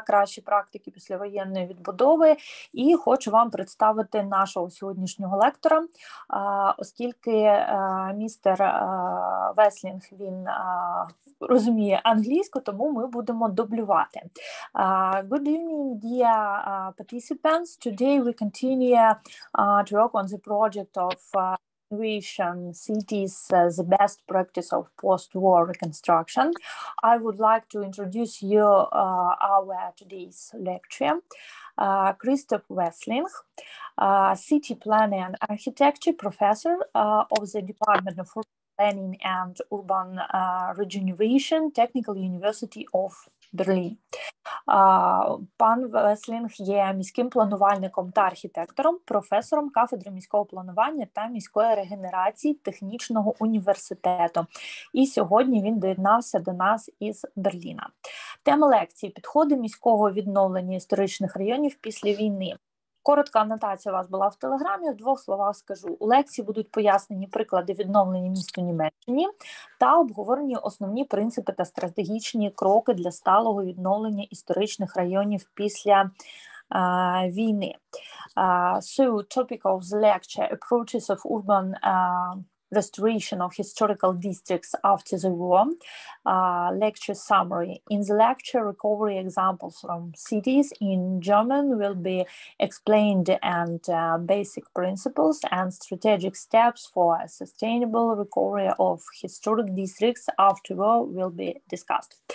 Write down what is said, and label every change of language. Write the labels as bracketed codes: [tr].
[uk] Кращі практики післявоєнної відбудови». І хочу вам представити нашого сьогоднішнього лектора, оскільки містер Веслінг, він розуміє англійську, тому ми будемо дублювати. [en] Good evening, dear participants. Today we continue to work on the project of Regeneration cities, the best practice of post-war reconstruction. I would like to introduce you our today's lecture. Christoph Wessling, city planning and architecture professor of the Department of Planning and Urban Regeneration, Technical University of Берліна. [uk] Пан Веслінг є міським планувальником та архітектором, професором кафедри міського планування та міської регенерації Технічного університету. І сьогодні він доєднався до нас із Берліна. Тема лекції «Підходи міського відновлення історичних районів після війни». Коротка анотація у вас була в Телеграмі, в двох словах скажу. У лекції будуть пояснені приклади відновлення міст у Німеччині та обговорені основні принципи та стратегічні кроки для сталого відновлення історичних районів після війни. [en] So, topic of the lecture, approaches of urban restoration of historical districts after the war. Lecture summary. In the lecture, recovery examples from cities in German will be explained, and basic principles and strategic steps for a sustainable recovery of historic districts after war will be discussed.